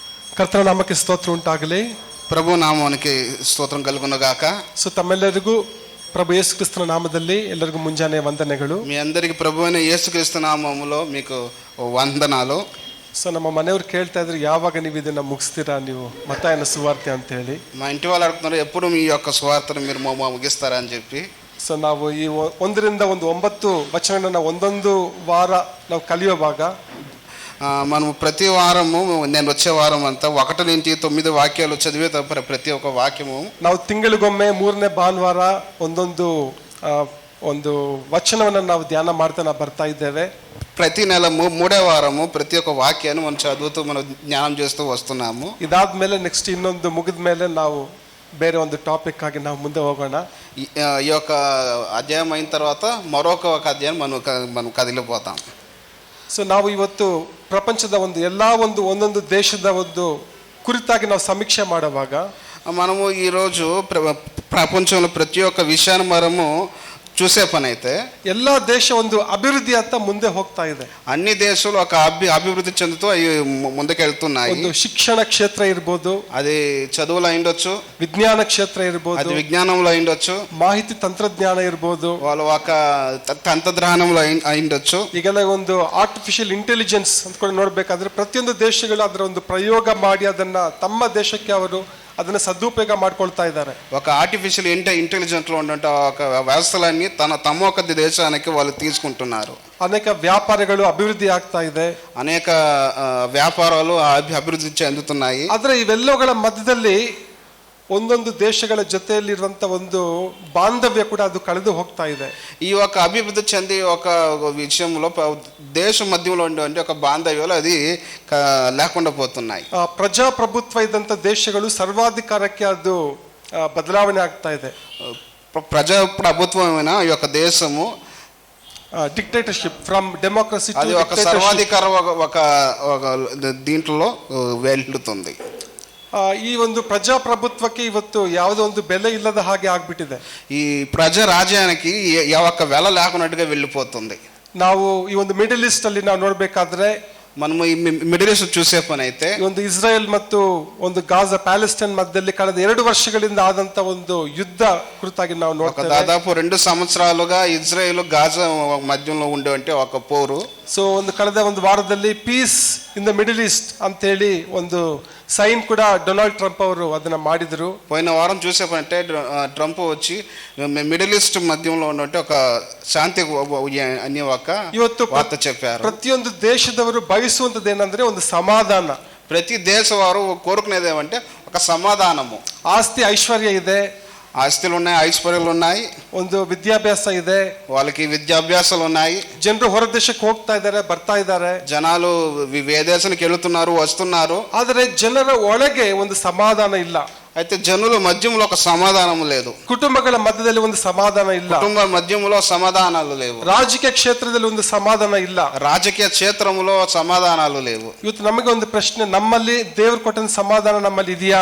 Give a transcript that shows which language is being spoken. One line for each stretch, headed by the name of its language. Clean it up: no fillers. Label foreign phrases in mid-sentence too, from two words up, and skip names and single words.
Kannada: ಕರ್ತನ ನಾಮಕ್ಕೆ ಸ್ತೋತ್ರ ಉಂಟಾಗಲಿ.
Telugu: ప్రభు నామానికి స్తోత్రం కలుగునుగాక.
Kannada: ಸೊ ತಮ್ಮೆಲ್ಲರಿಗೂ ಪ್ರಭು ಯೇಸು ಕ್ರಿಸ್ತನ ನಾಮದಲ್ಲಿ ಎಲ್ಲರಿಗೂ ಮುಂಜಾನೆ ವಂದನೆಗಳು.
Telugu: మీ అందరికి ప్రభు అయిన యేసుక్రీస్తు నామములో మీకు వందనాలు.
Kannada: ಸೊ ನಮ್ಮ ಮನೆಯವ್ರು ಕೇಳ್ತಾ ಇದ್ರು, ಯಾವಾಗ ನೀವು ಇದನ್ನ ಮುಗಿಸ್ತೀರಾ ನೀವು ಮತ್ತಾಯನ ಸುವಾರ್ತೆ ಅಂತ ಹೇಳಿ.
Telugu: మా ఇంటి వాళ్ళు అడుగుతున్నారు, ఎప్పుడు మీ యొక్క సువార్తను మీరు ముగిస్తారా అని చెప్పి.
Kannada: ಸೊ ನಾವು ಈ 1-9 ವಚನಗಳನ್ನ ಒಂದೊಂದು ವಾರ ನಾವು ಕಲಿಯುವಾಗ
Telugu: మనము ప్రతి వారము, నేను వచ్చే వారం అంతా 1-9 వాక్యాలు చదివే ప్రతి ఒక్క వాక్యము
Kannada: ನಾವು ತಿಂಗಳಿಗೊಮ್ಮೆ 3ನೇ ಭಾನುವಾರ ಒಂದು ವಚನವನ್ನು ನಾವು ಧ್ಯಾನ ಮಾಡ್ತಾ ಬರ್ತಾ ಇದ್ದೇವೆ.
Telugu: ప్రతి నెల 3వ వారము ప్రతి ఒక్క వాక్యాన్ని మనం చదువుతూ మనం జ్ఞానం చేస్తూ వస్తున్నాము.
Kannada: ಇದಾದ್ಮೇಲೆ ನೆಕ್ಸ್ಟ್ ಇನ್ನೊಂದು ಮುಗಿದ ಮೇಲೆ ನಾವು ಬೇರೆ ಒಂದು ಟಾಪಿಕ್ ಆಗಿ ನಾವು ಮುಂದೆ ಹೋಗೋಣ.
Telugu: ఈ యొక్క అధ్యాయం అయిన తర్వాత మరొక అధ్యాయం మనం కదిలిపోతాం.
Kannada: ಸೊ ನಾವು ಇವತ್ತು ಪ್ರಪಂಚದ ಒಂದೊಂದು ದೇಶದ ಒಂದು ಕುರಿತಾಗಿ ನಾವು ಸಮೀಕ್ಷೆ ಮಾಡುವಾಗ
Telugu: మనము ఈరోజు ప్రపంచంలో ప్రతి ఒక్క విషయాన్ని మనము చూసే పని అయితే
Kannada: ಎಲ್ಲ ದೇಶ ಒಂದು అభివృద్ధి ಅಂತ ಮುಂದೆ ಹೋಗ್ತಾ ಇದೆ.
Telugu: అన్ని దేశాలు ఒక అభివృద్ధి చెందుతూ ముందుకెళ్తున్నాయి.
Kannada: ಒಂದು ಶಿಕ್ಷಣ ಕ್ಷೇತ್ರ ಇರಬಹುದು,
Telugu: అది చదువులో అయ్యుండొచ్చు,
Kannada: ವಿಜ್ಞಾನ ಕ್ಷೇತ್ರ ಇರಬಹುದು,
Telugu: అది విజ్ఞానంలో అయ్యుండొచ్చు,
Kannada: ಮಾಹಿತಿ ತಂತ್ರಜ್ಞಾನ ಇರಬಹುದು,
Telugu: వాళ్ళు ఒక ತಂತ್ರಜ್ಞಾನంలో అయ్యుండొచ్చు.
Kannada: ಈಗೆಲ್ಲ ಒಂದು
English: artificial intelligence
Kannada: ಅಂತ ಕೂಡ ನೋಡ್ಬೇಕಾದ್ರೆ ಪ್ರತಿಯೊಂದು ದೇಶಗಳು ಅದರ ಒಂದು ಪ್ರಯೋಗ ಮಾಡಿ ಅದನ್ನ ತಮ್ಮ ದೇಶಕ್ಕೆ ಅವರು ಅದನ್ನ ಸದುಪಯೋಗ ಮಾಡ್ಕೊಳ್ತಾ ಇದ್ದಾರೆ.
Telugu: ఒక
English: artificial intelligent
Telugu: లో ఉన్న ఒక వ్యవస్థలన్నీ తమ ఒక దేశానికి వాళ్ళు తీసుకుంటున్నారు.
Kannada: ಅನೇಕ ವ್ಯಾಪಾರಗಳು ಅಭಿವೃದ್ಧಿ ಆಗ್ತಾ ಇದೆ,
Telugu: అనేక వ్యాపారాలు అభివృద్ధి చెందుతున్నాయి.
Kannada: ಆದ್ರೆ ಇವೆಲ್ಲಗಳ ಮಧ್ಯದಲ್ಲಿ ಒಂದೊಂದು ದೇಶಗಳ ಜೊತೆಯಲ್ಲಿರುವಂತ ಒಂದು ಬಾಂಧವ್ಯ ಕೂಡ ಅದು ಕಳೆದು ಹೋಗ್ತಾ ಇದೆ.
Telugu: ఈ ఒక అభివృద్ధి చెంది ఒక విషయంలో దేశ మధ్యలో ఉండే ఒక బాంధవ్యాలు అది లేకుండా పోతున్నాయి.
Kannada: ಪ್ರಜಾಪ್ರಭುತ್ವ ಇದ್ದಂತ ದೇಶಗಳು ಸರ್ವಾಧಿಕಾರಕ್ಕೆ ಅದು ಬದಲಾವಣೆ ಆಗ್ತಾ ಇದೆ.
Telugu: ప్రజాప్రభుత్వమైన ఈ యొక్క దేశము
English: dictatorship from democracy
Telugu: అది ఒక సర్వాధికార ఒక దీంట్లో వెళ్తుంది.
Kannada: ಈ ಒಂದು ಪ್ರಜಾಪ್ರಭುತ್ವಕ್ಕೆ ಇವತ್ತು ಯಾವುದೋ ಒಂದು ಬೆಲೆ ಇಲ್ಲದ ಹಾಗೆ ಆಗ್ಬಿಟ್ಟಿದೆ.
Telugu: ఈ ప్రజా రాజ్యానికి ఒక్క వెల లేకున్నట్టుగా వెళ్ళిపోతుంది.
Kannada: ನಾವು ಈ ಒಂದು
English: middle east
Kannada: ಅಲ್ಲಿ ನಾವು ನೋಡ್ಬೇಕಾದ್ರೆ
Telugu: మనము ఈ
English: middle east
Telugu: చూసే పని అయితే
Kannada: ಒಂದು ಇಸ್ರೇಲ್ ಮತ್ತು ಒಂದು ಗಾಜಾ ಪ್ಯಾಲೆಸ್ಟೈನ್ ಮಧ್ಯದಲ್ಲಿ ಕಳೆದ 2 ವರ್ಷಗಳಿಂದ ಆದಂತ ಒಂದು ಯುದ್ಧ ಕುರಿತಾಗಿ ನಾವು ನೋಡ್ತೇವೆ.
Telugu: దాదాపు 2 సంవత్సరాలుగా ఇజ్రాయెల్ గాజా మధ్యలో ఉండే ఒక పోరు.
Kannada: ಸೊ ಒಂದು ಕಳೆದ ಒಂದು ವಾರದಲ್ಲಿ
English: peace in the middle east
Kannada: ಅಂತ ಹೇಳಿ ಒಂದು ಸೈನ್ ಕೂಡ ಡೊನಾಲ್ಡ್ ಟ್ರಂಪ್ ಅವರು ಅದನ್ನ ಮಾಡಿದ್ರು.
Telugu: పోయిన వారం చూసే పని అంటే ట్రంప్ వచ్చి
English: middle east
Telugu: మధ్యలో ఉన్నట్టు ఒక శాంతి అనే ఒక
Kannada: ಇವತ್ತು
Telugu: వార్త చెప్పారు.
Kannada: ಪ್ರತಿಯೊಂದು ದೇಶದವರು ಬಯಸುವಂತದ್ದು ಏನಂದ್ರೆ ಒಂದು ಸಮಾಧಾನ.
Telugu: ప్రతి దేశవారు కోరుకునేది ఏమంటే ఒక సమాధానము.
Kannada: ಆಸ್ತಿ ಐಶ್ವರ್ಯ ಇದೆ,
Telugu: ఆస్తులు ఉన్నాయి, ఐశ్వర్యాలు ఉన్నాయి,
Kannada: ಒಂದು ವಿದ್ಯಾಭ್ಯಾಸ ಇದೆ,
Telugu: వాళ్ళకి విద్యాభ్యాసాలు ఉన్నాయి.
Kannada: ಜನರು ಹೊರ ದೇಶಕ್ಕೆ ಹೋಗ್ತಾ ಇದ್ದಾರೆ, ಬರ್ತಾ ಇದ್ದಾರೆ,
Telugu: జనాలు విదేశానికి వెళుతున్నారు, వస్తున్నారు.
Kannada: ಆದರೆ ಜನರ ಒಳಗೆ ಒಂದು ಸಮಾಧಾನ ಇಲ್ಲ.
Telugu: అయితే జనుల మధ్యంలో ఒక సమాధానం లేదు.
Kannada: ಕುಟುಂಬಗಳ ಮಧ್ಯದಲ್ಲಿ ಒಂದು ಸಮಾಧಾನ ಇಲ್ಲ.
Telugu: కుటుంబ మధ్యంలో సమాధానాలు లేవు.
Kannada: ರಾಜಕೀಯ ಕ್ಷೇತ್ರದಲ್ಲಿ ಒಂದು ಸಮಾಧಾನ ಇಲ್ಲ.
Telugu: రాజకీయ క్షేత్రంలో సమాధానాలు లేవు.
Kannada: ಇವತ್ತು ನಮಗೆ ಒಂದು ಪ್ರಶ್ನೆ, ನಮ್ಮಲ್ಲಿ ದೇವರು ಕೊಟ್ಟ ಸಮಾಧಾನ ನಮ್ಮಲ್ಲಿ ಇದೆಯಾ?